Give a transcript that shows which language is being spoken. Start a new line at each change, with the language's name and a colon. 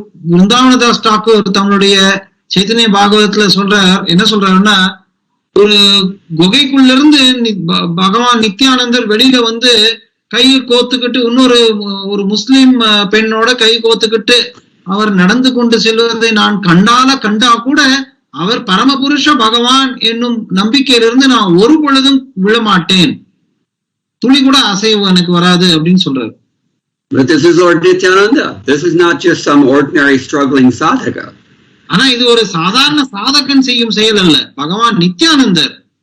Tamil: விருந்தாவனதாஸ் தாக்கூர் தம்முடைய சைத்தன்ய பாகவதத்துல சொல்றார், என்ன சொல்றாருன்னா, ஒரு குகைக்குள்ள இருந்து பகவான் நித்யானந்தர் வெளியில வந்து கையை கோத்துக்கிட்டு ஒரு முஸ்லிம் பெண்ணோட கை கோத்துக்கிட்டு அவர் நடந்து கொண்டு செல்வதை நான் கண்டா கூட அவர் பரமபுருஷ பகவான் என்னும் நம்பிக்கையிலிருந்து நான் ஒரு பொழுதும் விழமாட்டேன், துளி கூட அசைவு எனக்கு வராது அப்படின்னு சொல்றாரு.
English: But this is Lord Nityananda. This is not just some ordinary struggling sadhaka.
Tamil: ஆனா இது ஒரு சாதாரண சாதகன் செய்யும் செயல் அல்ல, பகவான் நித்யானந்தர்.